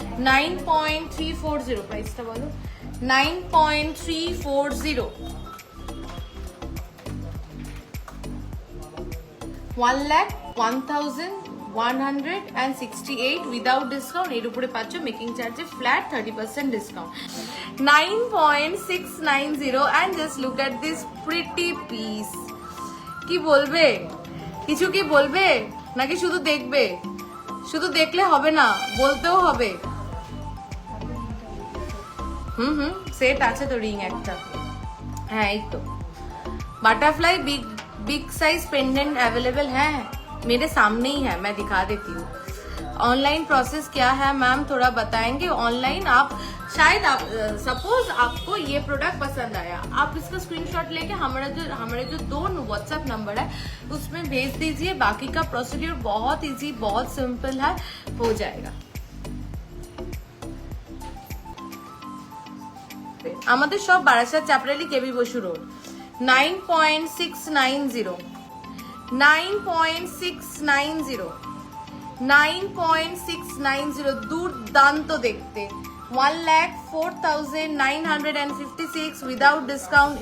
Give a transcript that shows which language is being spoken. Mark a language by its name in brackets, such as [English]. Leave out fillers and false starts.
[Bangla] 9.340 প্রাইসটা বলো। 9.340, 1,01,168 without discount. এর উপরে পাচ্ছ মেকিং চার্জে flat 30% discount. [English] 9.690 and just look at this pretty piece। [Bangla] কি বলবে, কিছু কি বলবে নাকি শুধু দেখবে? শুধু দেখলে হবে না, বলতেও হবে। সেট আছে তো রিং একটা। হ্যাঁ এই তো [Hindi] butterfly big size pendant available है, मेरे सामने ही है, मैं दिखा देती हूँ। ऑनलाइन प्रोसेस क्या है मैम, थोड़ा बताएंगे? ऑनलाइन आप शायद आप सपोज आपको ये प्रोडक्ट पसंद आया, आप इसका स्क्रीनशॉट लेके हमारे जो 2 व्हाट्सएप नंबर है उसमें भेज दीजिए। बाकी का प्रोसीड्यूर बहुत इजी, बहुत सिंपल है, हो जाएगा। [Bangla] আমাদের সব বারাসাত চাপরালি কেবি বসু রোড। 9.690, 9.690, 9.690 দুর্দান্ত দেখতে। 1,04,956 উইদাউট ডিসকাউন্ট।